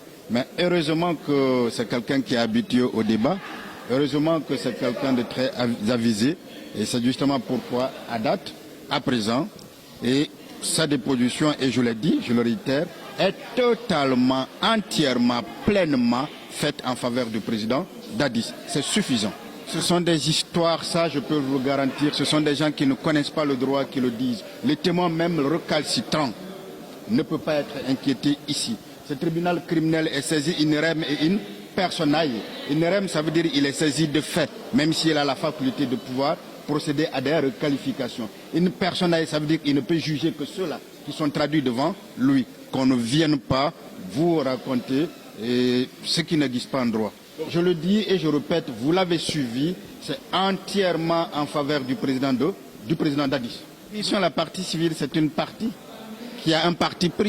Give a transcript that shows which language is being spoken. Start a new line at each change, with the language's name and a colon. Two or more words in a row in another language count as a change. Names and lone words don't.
French: Mais heureusement que c'est quelqu'un qui est habitué au débat, heureusement que c'est quelqu'un de très avisé, et c'est justement pourquoi, à date, à présent, et sa déposition, et je l'ai dit, je le réitère, est totalement, entièrement, pleinement faite en faveur du président Dadis. C'est suffisant. Ce sont des histoires, ça je peux vous le garantir, ce sont des gens qui ne connaissent pas le droit qui le disent. Les témoins même recalcitrants ne peuvent pas être inquiétés ici. Ce tribunal criminel est saisi
Latin: in rem et in personae. In rem,
French: ça veut dire qu'il est saisi de fait, même s'il a la faculté de pouvoir procéder à des requalifications.
Latin: In personae,
French: ça veut dire qu'il ne peut juger que ceux-là qui sont traduits devant lui. Qu'on ne vienne pas vous raconter ce qui n'existe pas en droit. Je le dis et je répète, vous l'avez suivi, c'est entièrement en faveur du président Dadis. La partie civile, c'est une partie qui a un parti pris.